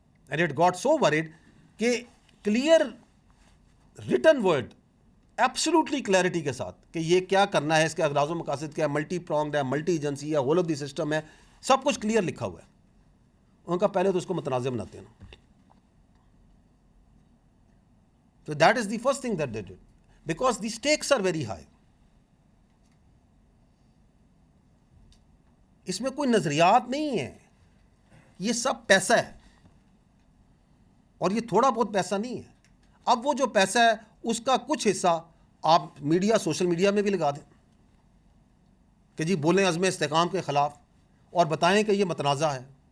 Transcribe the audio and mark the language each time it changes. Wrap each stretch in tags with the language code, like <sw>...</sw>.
<en>and it got so word</en> <ur>کہ clear written word, absolutely clarity کے ساتھ کہ یہ کیا کرنا ہے, اس کے اغراض و مقاصد کیا ہے, ملٹی پرونگڈ ہے, ملٹی ایجنسی ہے, ہول آف دی سسٹم ہے, سب کچھ کلیئر لکھا ہوا ہے. ان کا پہلے تو اس کو متنازع بناتے ہیں.</ur> <en>So that is the first thing that they did, because the stakes are very high.</en> <ur>اس میں کوئی نظریات نہیں ہے, یہ سب پیسہ ہے, اور یہ تھوڑا بہت پیسہ نہیں ہے. اب وہ جو پیسہ ہے اس کا کچھ حصہ آپ میڈیا, سوشل میڈیا میں بھی لگا دیں کہ جی بولیں عزم استحکام کے خلاف, اور بتائیں کہ یہ متنازع ہے.</ur>